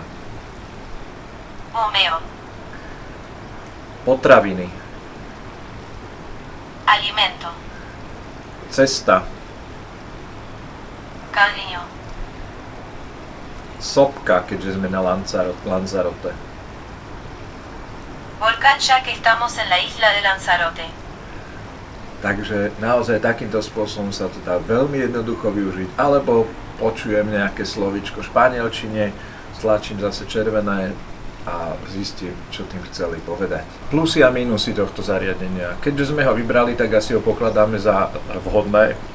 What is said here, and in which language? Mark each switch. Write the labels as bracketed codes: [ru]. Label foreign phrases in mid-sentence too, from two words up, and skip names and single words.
[sk] Bumeo. Potraviny. [es] Alimento. [sk] Cesta. [es] Camino. [sk] Sopka, keďže sme na Lanzarote. [es] Volcán ya que estamos en la isla de Lanzarote. [sk] Takže naozaj takýmto spôsobom sa to dá veľmi jednoducho využiť. Alebo počujem nejaké slovíčko v španielčine, stlačím zase červené a zistím, čo tým chceli povedať. Plusy a mínusy tohto zariadenia. Keďže sme ho vybrali, tak asi ho pokladáme za vhodné.